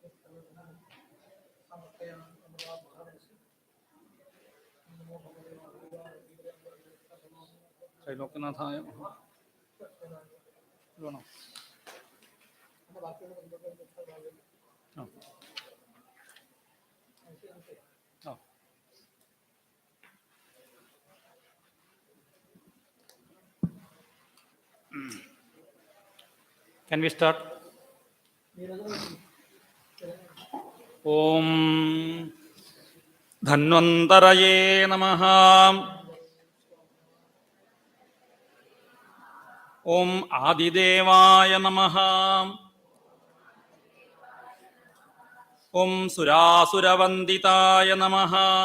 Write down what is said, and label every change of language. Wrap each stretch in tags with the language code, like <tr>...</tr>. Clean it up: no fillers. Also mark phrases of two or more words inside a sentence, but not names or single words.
<sa>त्रैलोक्यनाथाय नमः।</sa> <ml>വേണോ? ആ. ആ.</ml> <en>Can we start?</en> <sa>Om Dhanvantaraye Namaha. Om Adidevaya Namaha. Om Surasuravanditaya Namaha.</sa>